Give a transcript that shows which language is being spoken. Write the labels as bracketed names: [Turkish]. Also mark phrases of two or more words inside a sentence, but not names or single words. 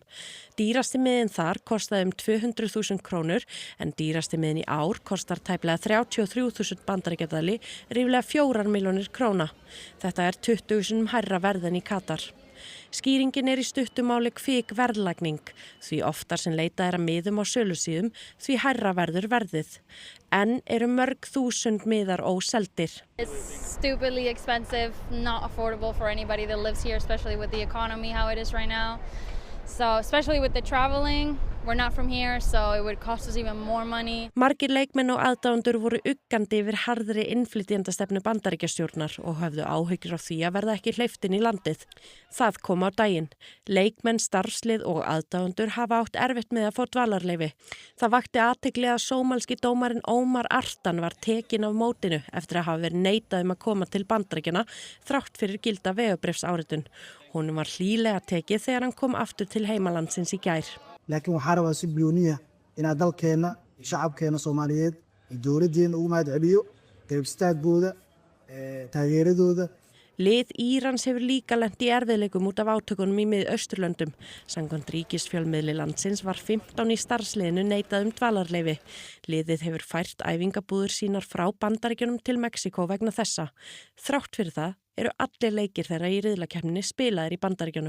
[Icelandic] Dýrasti miðinn þar kostaði 200.000 krónur en dýrasti miðinn í ár kostar tæplega 33.000 bandaríkjadali, ríflega 4 milljónir króna. Þetta er 20.000 hærra verð en í Katar. Skýringin er í stuttu máli kvik verðlagning, því oftar sem leitað er að miðum á sölusíðum, því hærra verður verðið. En eru mörg þúsund miðar óseldir. [English] It's stupidly expensive, not affordable for anybody that lives here, especially with the economy how it is right now. So especially with the traveling, we're not from here, so it would cost us even more money. [Icelandic] Margir leikmenn og aðdáendur voru uggandi yfir harðri innflytjendastefnu Bandaríkjastjórnar og höfðu áhyggjur af því að verða ekki hleypt inn í landið. Það kom á daginn. Leikmenn, starfslið og aðdáendur hafa átt erfitt með að fá dvalarleyfi. Það vakti athygli að sómalski dómarinn Ómar Artan var tekinn af mótinu eftir að hafa verið neitað að koma til Bandaríkjanna þrátt fyrir gilda vegabréfsáritun. Honum var hlýlega tekið þegar hann kom aftur til heimalandsins í gær. [Somali] laakiin waxaa rabaa si gooniya inaan dalkeena shacabkeena Soomaaliyeed iyo dowladeena ugu mahadceliyo garab istaagooda taageeradooda. [Icelandic] Lið Írans hefur líka lent í erfiðleikum út af átökunum í Mið-Austurlöndum. Samkvæmt ríkisfjölmiðli landsins var 15 í starfsliðinu neitað dvalarleyfi. Liðið hefur fært æfingabúðir sínar frá Bandaríkjunum til Mexíkó vegna þessa. Þrátt fyrir það eru allir leikir þeirra í riðlakeppninni spilaðir í Bandaríkjunum.